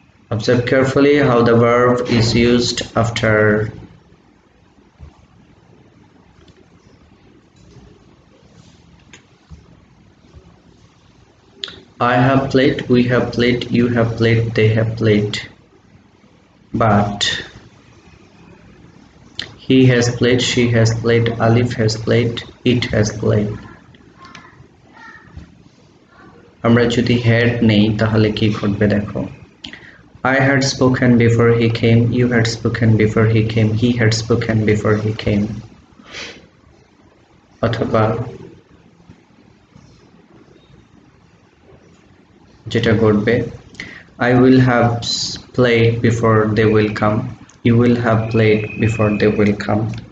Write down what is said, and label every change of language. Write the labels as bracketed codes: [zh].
[en] Observe carefully how the verb is used after I have played, we have played, you have played, they have played. But he has played, she has played, Alif has played, it has played. [bn] আমরা যদি had নেই তাহলে কি ঘটবে দেখো। [en] I had spoken before he came, you had spoken before he came, he had spoken before he came. [bn] অথবা যেটা ঘটবে [en] I will have played before they will come, you will have played before they will come.